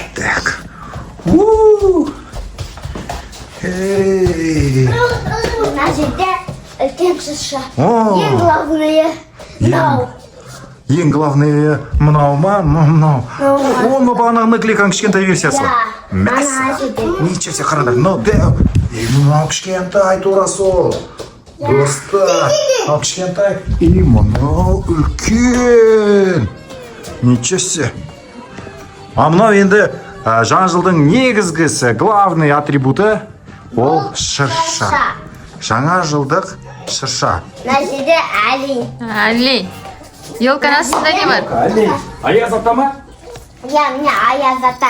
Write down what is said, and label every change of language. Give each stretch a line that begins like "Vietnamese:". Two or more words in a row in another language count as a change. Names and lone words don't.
Russian: Так. Эй.
Kazakh: Мына жерде үлкен шырша. О. Ең главное мынау. Ең главное мынау ма? Мынау. Оны бағанағы наклейканың кішкентай версиясы. Ана жерде.
Russian: Ничего себе,
Kazakh: қараңдар. Мынау кішкентай тура сол. Достар, мынау кішкентай. И мынау үлкен.
Russian: Ничего себе.
Kazakh: А мынау енді жаңа жылдың негізгісі, главный атрибуты ол шырша. Жаңа жылдық шырша. Мына жерде олень. Елканың астында не бар? Олень. Аяз ата ма? Иә, міне аяз ата.